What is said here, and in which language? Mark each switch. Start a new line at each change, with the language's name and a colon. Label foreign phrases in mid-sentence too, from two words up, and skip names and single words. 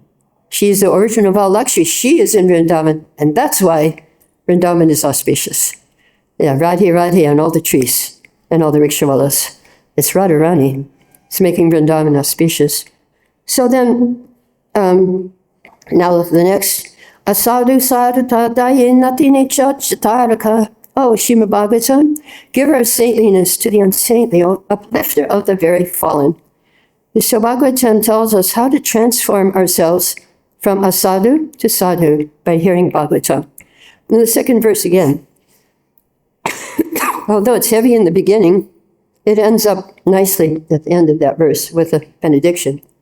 English: She's the origin of all Lakshmi. She is in Vrindavan, and that's why Vrindavan is auspicious. Yeah, Radhe Radhe on all the trees and all the rickshawalas. It's Radharani. It's making Vrindavan auspicious. So then, now the next,
Sanskrit: Asadu sadhu tadaye natine chataraka.
English: Oh, Srimad Bhagavatam, give our saintliness to the unsaintly, uplifter of the very fallen. So Bhagavatam tells us how to transform ourselves from asadu to sadhu by hearing Bhagavatam. In the second verse again, although it's heavy in the beginning, it ends up nicely at the end of that verse with a benediction.